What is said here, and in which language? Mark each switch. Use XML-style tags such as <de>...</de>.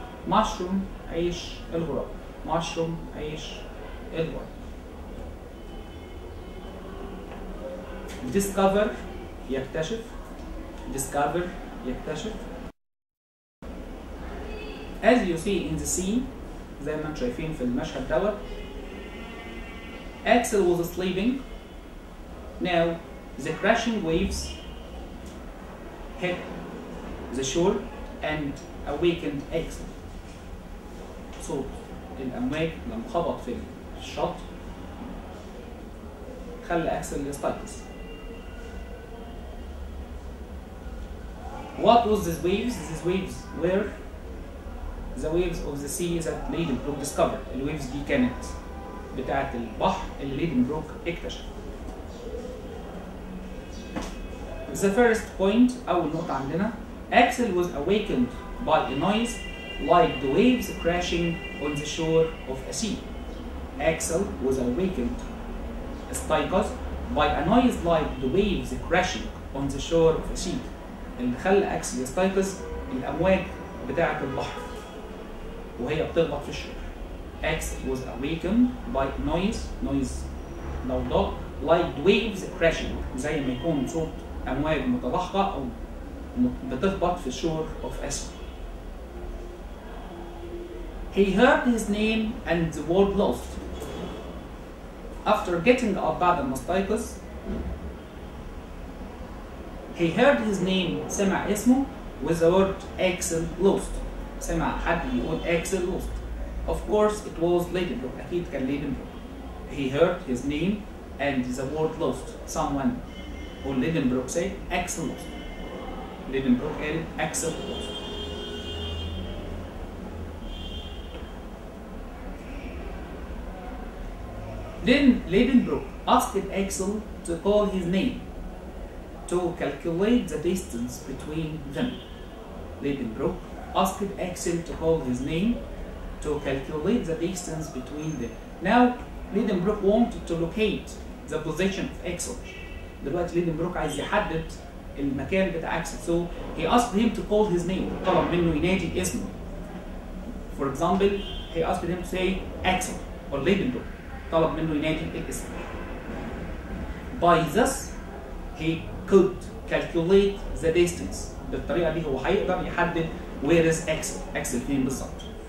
<ar>mushroom عيش الغراب، mushroom عيش الغراب، discover يكتشف، discover يكتشف.</ar> <en>As you see in the scene</en> <ar>زي ما انتم شايفين في المشهد دوت،</ar> <en>Axel was sleeping. Now the crashing waves hit the shore and awakened Axel. So</en> <ar>الامواج لما خبط في الشط خلى اكسل يستيقظ.</ar> <en>What was these waves? These waves were the waves of the sea that Lidenbrock discovered.</en> <ar>الويفز دي كانت بتاعة البحر اللي ليدنبروك اكتشف.</ar> <en>The first point</en> <ar>أول نقطة عندنا</ar> <en>Axel was awakened by a noise like the waves crashing on the shore of a sea. Axel was awakened استيقظ by a noise like the waves crashing on the shore of a sea.</en> <ar>اللي خلى أكسل يستيقظ الأمواج بتاعة البحر وهي بتخبط في الشور.</ar> <en>Axel was awakened by noise ضوضاء like the waves crashing</en> <ar>زي ما يكون صوت أمواج متضخة أو بتخبط في الشور</ar> <en>of a sea. He heard his name and the word lost. After getting up</en> <ar>بعد ما استيقظ</ar> <en>he heard his name</en> <ar>سمع اسمه</ar> <en>with the word Axel lost.</en> <ar>سمع حد يقول Axel lost.</ar> <en>Of course it was Lidenbrock.</en> <ar>أكيد كان Lidenbrock.</ar> <en>He heard his name and the word lost. Someone or Lidenbrock said Axel lost.</en> <ar>Lidenbrock قال Axel lost.</ar> <en>Then Lidenbrock asked Axel to call his name to calculate the distance between them. Lidenbrock asked Axel to call his name to calculate the distance between them. Now Lidenbrock wanted to locate the position of Axel.</en> <ar>دلوقتي Lidenbrock عايز يحدد المكان بتاع Axel.</ar> <en>So he asked him to call his name.</en> <ar>طلب منه ينادي اسمه.</ar> <en>For example, he asked him to say Axel or Lidenbrock.</en> <ar>طلب منه ينادي الاسم.</ar> <en>By this he could calculate the distance.</en> <ar>بالطريقة دي هو هيقدر يحدد</ar> <en>where is Axel.</en> <ar>Axel فين بالظبط.</ar>